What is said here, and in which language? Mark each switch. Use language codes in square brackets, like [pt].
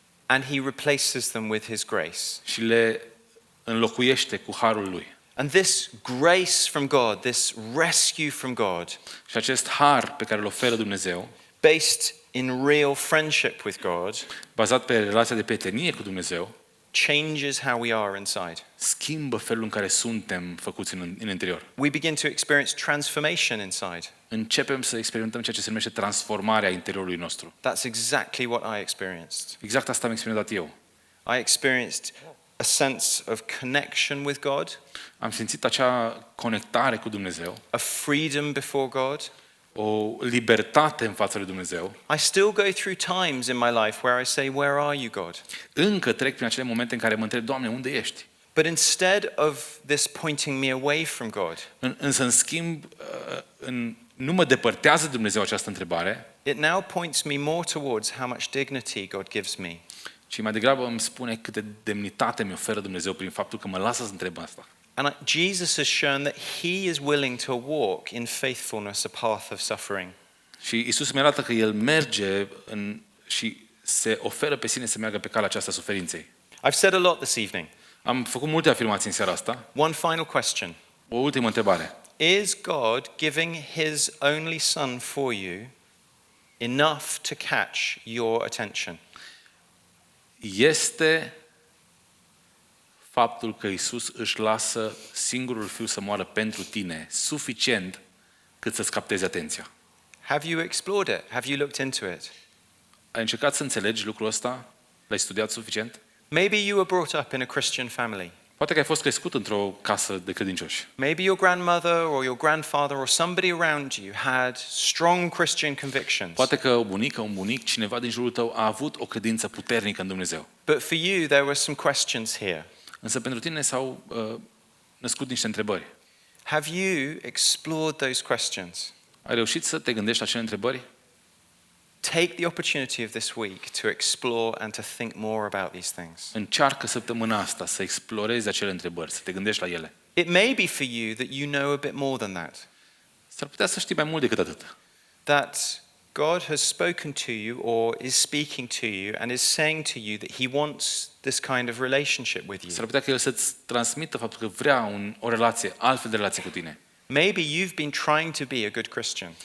[en] and he replaces them with his grace. [ro] și le înlocuiește cu harul Lui. [en] And this grace from God, this rescue from God, [ro] Și acest har pe care îl oferă Dumnezeu, [en] based in real friendship with God, [ro] bazat pe relația de prietenie cu Dumnezeu, [en] changes how we are inside. [ro] schimbă felul în care suntem făcuți în interior. [en] We begin to experience transformation inside. [ro] Începem să experimentăm ceea ce se numește transformarea interiorului nostru. [en] That's exactly what I experienced. [ro] Exact asta am experimentat eu. [en] I experienced a sense of connection with God, [ro] Am simțit acea conectare cu Dumnezeu, [en] a freedom before God. [ro] o libertate în fața lui Dumnezeu. [en] I still go through times in my life where I say, "Where are you, God?" [ro] Încă trec prin acele momente în care mă întreb, Doamne, unde ești? [en] But instead of this pointing me away from God, [ro] Însă, în schimb, nu mă depărtează Dumnezeu această întrebare, [en] it now points me more towards how much dignity God gives me. [ro] ci mai degrabă îmi spune câtă demnitate mi oferă Dumnezeu prin faptul că mă lasă să întreb asta. [en] And Jesus has shown that he is willing to walk in faithfulness a path of suffering. [ro] Și Iisus mi arată că El merge și se oferă pe sine să meargă pe calea aceasta suferinței. [en] I've said a lot this evening. [ro] Am făcut multe afirmații în seara asta. [en] One final question. [ro] O ultimă întrebare. [en] Is God giving his only son for you enough to catch your attention? [ro] Este faptul că Iisus își lasă singurul Fiu să moară pentru tine suficient cât să-ți captezi atenția? [en] Have you explored it? Have you looked into it? [ro] Ai încercat să înțelegi lucrul ăsta? L-ai studiat suficient? [en] Maybe you were brought up in a Christian family. [ro] Poate că ai fost crescut într-o casă de credincioși. [en] Maybe your grandmother or your grandfather or somebody around you had strong Christian convictions. [ro] Poate că o bunică, un bunic, cineva din jurul tău a avut o credință puternică în Dumnezeu. [en] But for you, there were some questions here. [ro] Însă pentru tine s-au născut niște întrebări. [en] Have you explored those questions? [ro] Ai reușit să te gândești la acele întrebări? [en] Take the opportunity of this week to explore and to think more about these things. [ro] Încearcă săptămâna asta să explorezi acele întrebări, să te gândești la ele. [en] It may be for you that you know a bit more than that. [ro] S-ar putea să știi mai mult decât atât. [en] That God has spoken to you or is speaking to you and is saying to you that he wants this kind of relationship with [ro] S-ar [en] you. [ro] putea că El să-ți transmită faptul că vrea o relație, altfel de relație cu tine. [en] Maybe you've been trying to be a good Christian.